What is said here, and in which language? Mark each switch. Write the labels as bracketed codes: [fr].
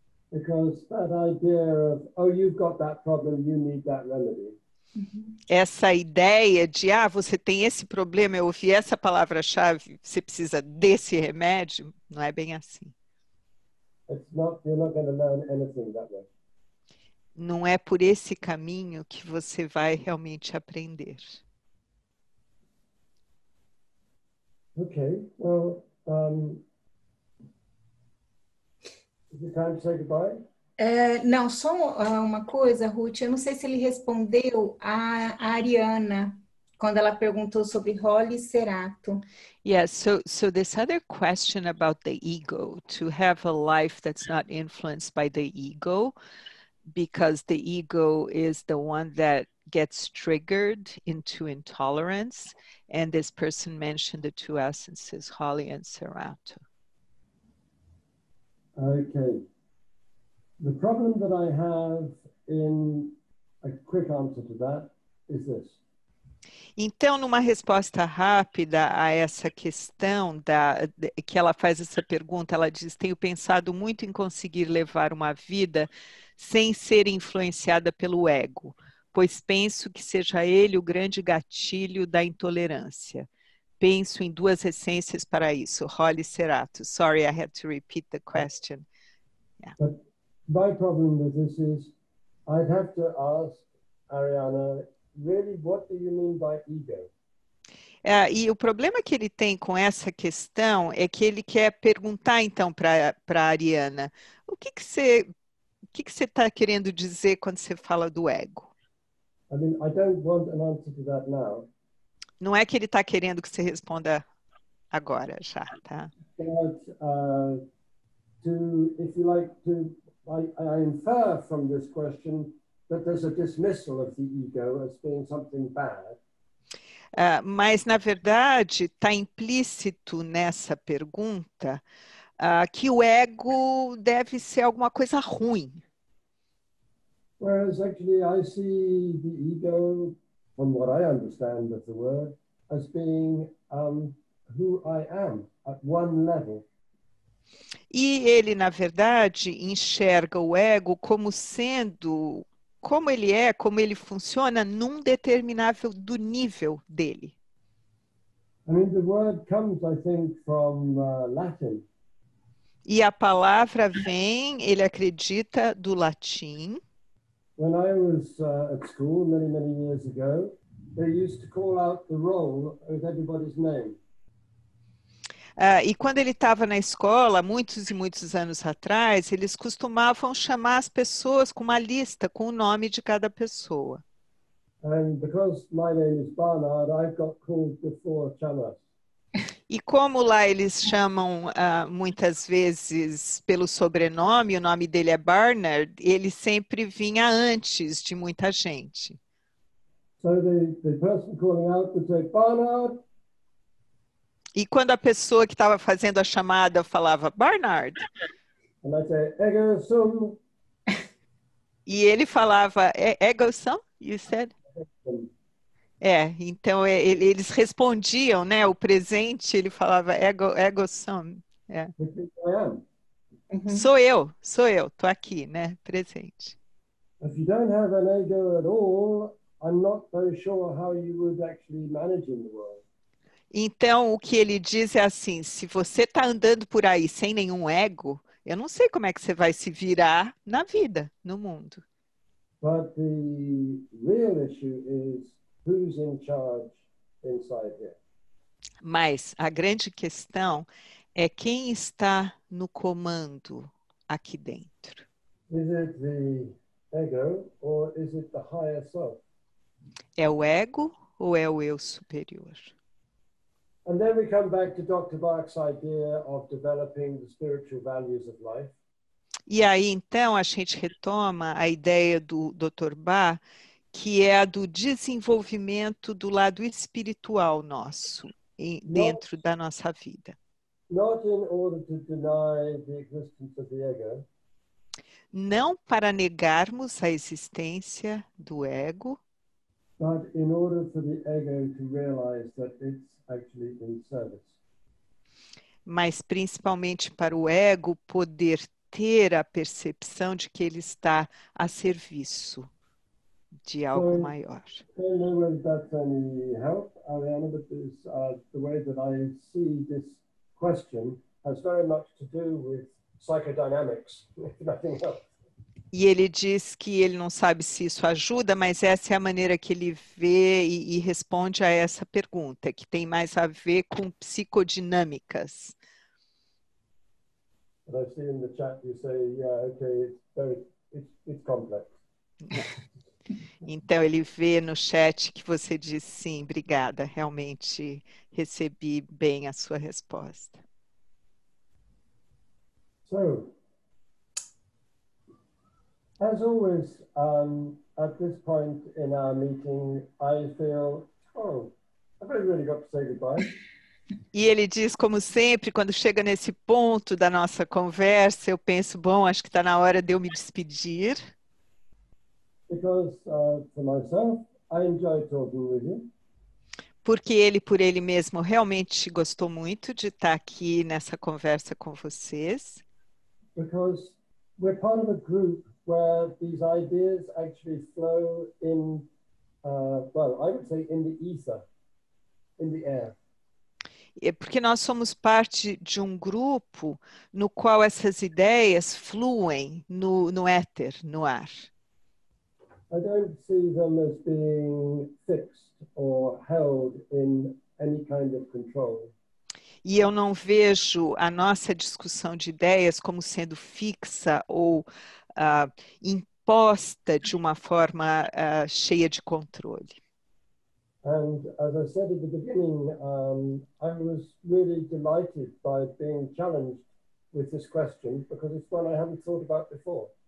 [en] Because that idea of, oh, you've got that problem, you need that remedy. [pt] Essa ideia de, você tem esse problema, eu ouvi essa palavra-chave, você precisa desse remédio, não é bem assim. [en] You're not going to learn anything that way. [pt] Não é por esse caminho que você vai realmente aprender. [en] Okay, well, is it time to say goodbye? [pt] Não, só uma coisa, Ruth, eu não sei se ele respondeu a Ariana, quando ela perguntou sobre Holly Cerato. [en] Yeah, so this other question about the ego, to have a life that's not influenced by the ego, because the ego is the one that gets triggered into intolerance. And this person mentioned the two essences, Holly and Cerato. Okay. The problem that I have in a quick answer to that is this. [pt] Então, numa resposta rápida a essa questão que ela faz essa pergunta, ela diz, tenho pensado muito em conseguir levar uma vida sem ser influenciada pelo ego, pois penso que seja ele o grande gatilho da intolerância. Penso em duas essências para isso, Holly Cerato. [en] Sorry, I had to repeat the question. Yeah. But my problem with this is I'd have to ask Ariana, really, what do you mean by ego? [pt] E o problema que ele tem com essa questão é que ele quer perguntar, então, para a Ariana, o que você está querendo dizer quando você fala do ego? [en] I mean, I don't want an answer to that now. [pt] Não é que ele está querendo que você responda agora, já, tá? [en] But if you like, I infer from this question that there's a dismissal of the ego as being something bad. [pt] Mas, na verdade, está implícito nessa pergunta que o ego deve ser alguma coisa ruim. [en] Whereas actually I see the ego, from what I understand of the word, as being who I am at one level. [pt] E ele, na verdade, enxerga o ego como sendo, como ele é, como ele funciona num determinável do nível dele. [en] I mean, the word comes, I think, from Latin. [pt] E a palavra vem, ele acredita, do latim. [en] When I was at school many, many years ago, they used to call out the roll with everybody's name. [pt] E quando ele estava na escola, muitos e muitos anos atrás, eles costumavam chamar as pessoas com uma lista, com o nome de cada pessoa. [en] And because my name is Barnard, I got called before Chamas. [pt] E como lá eles chamam muitas vezes pelo sobrenome, o nome dele é Barnard, ele sempre vinha antes de muita gente. [en] So the person calling out would say, Barnard. [pt] E quando a pessoa que estava fazendo a chamada falava Barnard, And I'd say, Ego sum. e ele falava Ego sum, [en] you said? [pt] Então eles respondiam, né? O presente, ele falava ego sum. [en] Which means I am. [pt] Sou eu, tô aqui, né? Presente. [en] If you don't have an ego at all, I'm not very sure how you would actually manage in the world. [pt] Então, o que ele diz é assim, se você está andando por aí sem nenhum ego, eu não sei como é que você vai se virar na vida, no mundo. [en] But the real issue is who's in charge inside here. [pt] Mas a grande questão é quem está no comando aqui dentro. [en] Is it the ego or is it the higher self? [pt] É o ego ou é o eu superior? [en] And then we come back to Dr. Bach's idea of developing the spiritual values of life. [pt] E aí, então, a gente retoma a ideia do Dr. Bach, que é a do desenvolvimento do lado espiritual nosso, dentro da nossa vida. [en] Not in order to deny the existence of the ego, [pt] Não para negarmos a existência do ego, [en] but in order for the ego to realize that it's actually in service. [pt] mas principalmente para o ego poder ter a percepção de que ele está a serviço de algo maior. [en] I don't know whether that's any help, Ariana, but the way that I see this question has very much to do with psychodynamics, if nothing else. [pt] E ele diz que ele não sabe se isso ajuda, mas essa é a maneira que ele vê e responde a essa pergunta, que tem mais a ver com psicodinâmicas. [en] But I see in the chat you say, yeah, okay, it's complex. [pt] Então ele vê no chat que você diz sim, obrigada, realmente recebi bem a sua resposta. [en] So, as always, at this point in our meeting, I feel, I've really got to say goodbye. [pt] E ele diz, como sempre, quando chega nesse ponto da nossa conversa, eu penso, bom, acho que está na hora de eu me despedir. [en] Because for myself, I enjoy talking with you. [pt] Porque ele, por ele mesmo, realmente gostou muito de estar aqui nessa conversa com vocês. [en] Because we're part of a group where these ideas actually flow in, well, I would say in the ether, in the air. [pt] Porque nós somos parte de um grupo no qual essas ideias fluem no éter, no ar. I don't see them as being fixed or held in any kind of control. E eu não vejo a nossa discussão de ideias como sendo fixa ou imposta de uma forma cheia de controle. [en] And as I said at the beginning, I was really delighted by being challenged with this question because it's one I haven't thought about before.